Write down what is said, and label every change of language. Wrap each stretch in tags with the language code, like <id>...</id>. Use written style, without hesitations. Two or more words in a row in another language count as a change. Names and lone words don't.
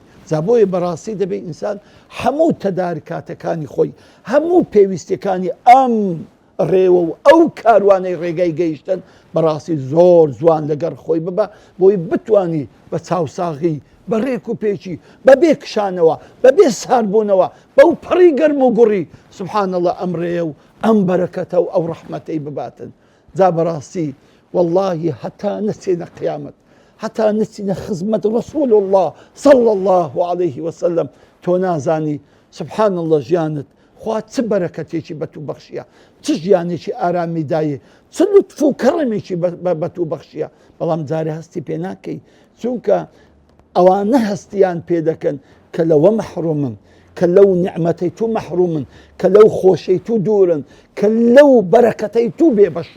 <ckb>جا بۆیە بەڕاستی دەبێت ئینسان هەموو تەدارکاتەکانی خۆی، هەموو پێویستیەکانی ئەم ڕێوە و ئەو کاروانەی ڕێگای گەیشتن بەڕاستی زۆر جوان لەگەر خۆی ببە، بۆی بتوانی بە چاوساغی، بە ڕێک و پێچی، بەبێ کشانەوە، بەبێ ساربوونەوە، بەو پەڕی گەرم و گوڕی</ckb> <ar>سبحان الله</ar> <ckb>ئەم ڕێە و ئەم بەرەکەتە و ئەو ڕەحمەتەی بباتن. جا بەڕاستی واللهی هەتا نەچێنە قیامەت، هەتا نەچینە خزمەت</ckb> <ar>ڕەسوول الله صلى الله عليه وسلم،</ar> <ckb>تۆ نازانی</ckb> <ar>سبحان الله</ar> <ckb>ژیانت خوا چ بەرەکەتێکی بەتوو بەخشیە، چ ژیانێکی ئارامی دایە، چ لوتف و کەڕەمێکی بەتوو بەخشیە. بەڵام جارێ هەستی پێ ناکەی، چونکە ئەوانە هەستیان پێ دەکەن کە لەوە مەحرومن، کە لەو نیعمەتەی تو مەحرومن، کە لەو خۆشەی تو دوورن، کە لەو بەرەکەتەی تو بێبەشن.</ckb>